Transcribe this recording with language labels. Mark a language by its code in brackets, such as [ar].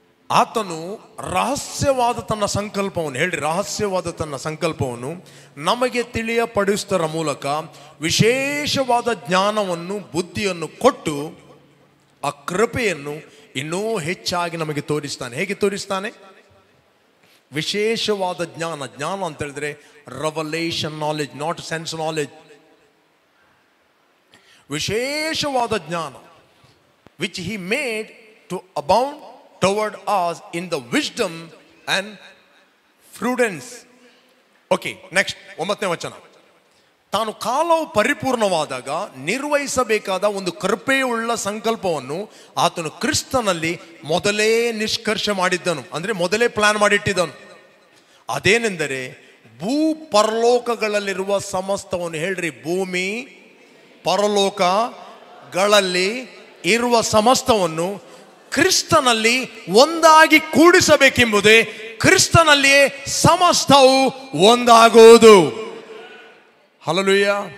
[kn] ಆತನು ರಹಸ್ಯವಾದ ತನ್ನ ಸಂಕಲ್ಪವನ್ನು, ಹೇಳ್ರಿ, ರಹಸ್ಯವಾದ ತನ್ನ ಸಂಕಲ್ಪವನ್ನು ನಮಗೆ ತಿಳಿಯಪಡಿಸುವುದರ ಮೂಲಕ ವಿಶೇಷವಾದ ಜ್ಞಾನವನ್ನು, ಬುದ್ಧಿಯನ್ನು ಕೊಟ್ಟು ಆ ಕೃಪೆಯನ್ನು ಇನ್ನೂ ಹೆಚ್ಚಾಗಿ ನಮಗೆ ತೋರಿಸ್ತಾನೆ. ಹೇಗೆ ತೋರಿಸ್ತಾನೆ? ವಿಶೇಷವಾದ ಜ್ಞಾನ. ಜ್ಞಾನ ಅಂತ ಹೇಳಿದ್ರೆ [en] Revelation knowledge, not sense knowledge. [kn] ವಿಶೇಷವಾದ ಜ್ಞಾನ, [en] which he made to abound toward us in the wisdom and prudence. [kn] Okay, next 9ನೇ ವಚನ. ತಾನು ಕಾಲವು ಪರಿಪೂರ್ಣವಾದಾಗ ನಿರ್ವಹಿಸಬೇಕಾದ ಒಂದು ಕೃಪೆಯುಳ್ಳ ಸಂಕಲ್ಪವನ್ನು ಆತನು ಕ್ರಿಸ್ತನಲ್ಲಿ ಮೊದಲೇ ನಿಷ್ಕರ್ಷ ಮಾಡಿದ್ದನು. ಅಂದರೆ ಮೊದಲೇ ಪ್ಲಾನ್ ಮಾಡಿಟ್ಟಿದ್ದನು. ಅದೇನೆಂದರೆ ಭೂ ಪರಲೋಕಗಳಲ್ಲಿರುವ ಸಮಸ್ತವನ್ನು, ಹೇಳ್ರಿ, ಭೂಮಿ ಪರಲೋಕಗಳಲ್ಲಿ ಇರುವ ಸಮಸ್ತವನ್ನು ಕ್ರಿಸ್ತನಲ್ಲಿ ಒಂದಾಗಿ ಕೂಡಿಸಬೇಕೆಂಬುದೇ, ಕ್ರಿಸ್ತನಲ್ಲಿಯೇ ಸಮಸ್ತವು ಒಂದಾಗುವುದು. ಹಲ್ಲೆಲೂಯಾ.